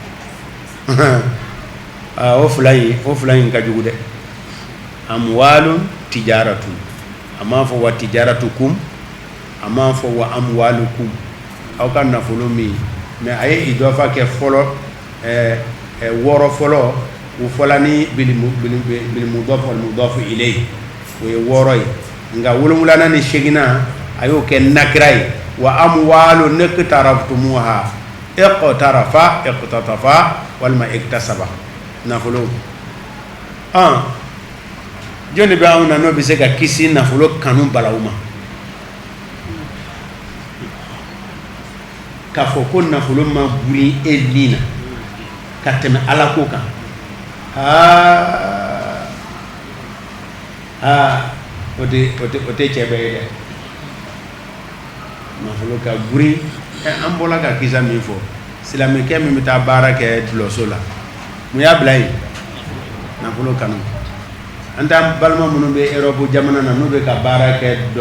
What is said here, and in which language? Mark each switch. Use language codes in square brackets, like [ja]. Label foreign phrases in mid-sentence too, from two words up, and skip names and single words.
[bm] o fila in ka jugu dɛ [ar] أموال تجارة [bm] a m'a fɔ [ar] وتجارتكم [bm] a m'a fɔ wa amwalukum aw ka nafolo min mais a ye idafa kɛ fɔlɔ wɔɔrɔ fɔlɔ u fɔla ni [ar] بالمضاف والمضاف إليه [bm] o ye wɔɔrɔ ye nka wolonwulana ni segina a y'o kɛ nakira ye wa [ar] أموال اقترفتموها اقترف اقتطف [bm] walima iktasaba nafolo jɔnni bɛ anw na n'o bɛ se ka kisi nafolo kanu balaw ma k'a fɔ ko nafolo ma buli e ni na ka tɛmɛ ala ko kan o tɛ cɛ bɛɛ ye dɛ nafolo ka guri an bɔra ka kisa min fɔ silamɛkɛ min bɛ taa baara kɛ dulɔso la mun y'a bila yen nafolo kanu an ta balima minnu bɛ Europe jamana na n'u bɛ ka baara kɛ